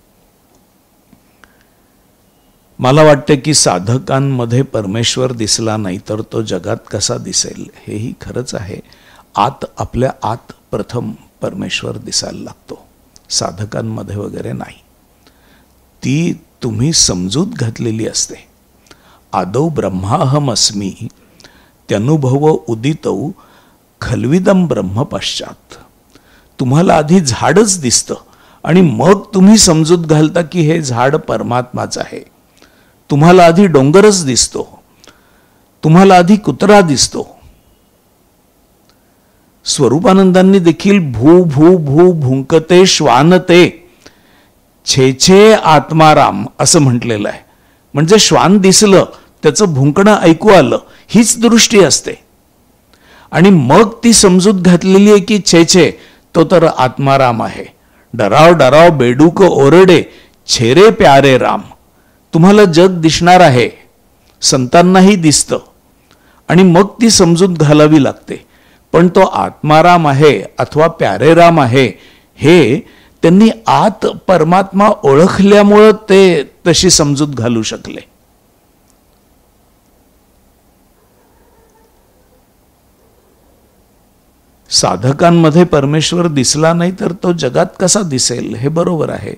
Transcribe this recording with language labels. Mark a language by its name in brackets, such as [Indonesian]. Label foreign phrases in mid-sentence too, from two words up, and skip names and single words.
[Marathi] मला वाटते की साधकांमध्ये परमेश्वर दिसला नाही तर तो जगात कसा दिसेल, हेही खरंच आहे. आपल्या आत प्रथम परमेश्वर दिसायला लागतो, साधकांमध्ये वगैरे नाही. ती तुम्ही समजूत घातलेली असते. [Sanskrit] आदौ ब्रह्माहमस्मी त्यनुभव उदितौ खल्विदम ब्रह्म पश्चात. [Marathi] तुम्हाला आधी झाडच दिसतं आणि मग तुम्ही समजूत घालता की हे झाड परमात्माच आहे. तुम्हाला आधी डोंगरच दिसतो, तुम्हाला आधी कुत्रा दिसतो. स्वरूपानंदांनी देखील भू भू भू भुंकते श्वानते छे छे आत्माराम असं म्हटलेलं आहे. म्हणजे श्वान दिसलं, त्याचं भुंकणं ऐकू आलं, हीच दृष्टी असते. आणि मग ती समजूत घातलेली आहे की छे छे तो तर आत्माराम आहे. डराव डराव बेडूक ओरडे छेरे प्यारे राम. तुम्हाला जग दिसणार आहे, संतांनाही दिसतं आणि मग ती समजूत घालावी लागते. पण तो आत्माराम आहे अथवा प्यारे राम आहे हे त्यांनी आत परमात्मा ओळखल्यामुळं ते तशी समजूत घालू शकले. साधकांमध्ये परमेश्वर दिसला नाही तर तो जगात कसा दिसेल, हे बरोबर आहे.